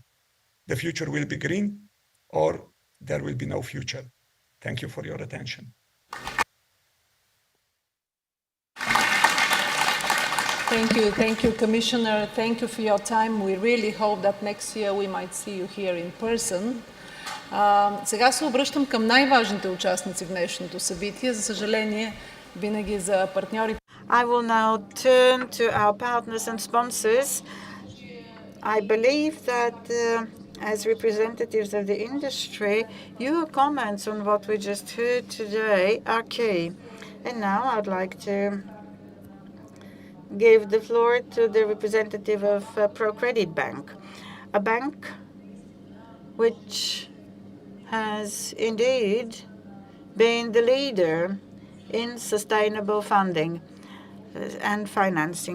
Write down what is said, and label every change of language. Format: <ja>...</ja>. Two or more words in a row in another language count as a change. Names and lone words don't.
<en>The future will be green, or there will be no future. Thank you for your attention. Thank you, Commissioner. Thank you for your time. We really hope that next year we might see you here in person.</en> <bg>Сега се обръщам към най-важните участници в днешното събитие. За съжаление, винаги за партньори.</bg> <en>I will now turn to our partners and sponsors. I believe that as representatives of the industry, your comments on what we just heard today are key. And now I'd like to give the floor to the representative of ProCredit Bank, a bank which has indeed been the leader in sustainable funding and financing.</en>